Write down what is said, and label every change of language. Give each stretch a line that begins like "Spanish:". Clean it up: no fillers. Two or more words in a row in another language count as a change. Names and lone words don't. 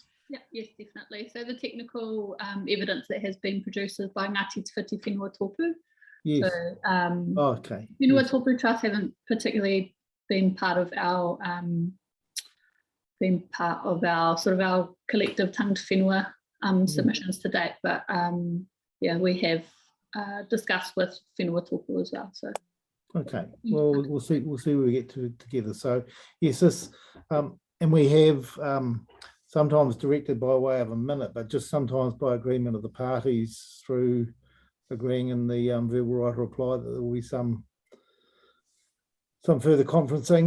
English: Yeah, yes, definitely. So the technical evidence that has been produced is by Ngāti Te Whiti Whenua Tōpū. Yes. So, Okay. Whenua Yes. Tōpū Trust haven't particularly been part of our sort of our collective
Māori: tangata whenua
English: submissions to date. But yeah, we have discussed with Whenua Tōpū as well. So okay, well, we'll see where we get to together. So yes, this and we have sometimes directed by way of a minute, but just sometimes by agreement of the parties through agreeing in the verbal right of reply that there will be some further conferencing.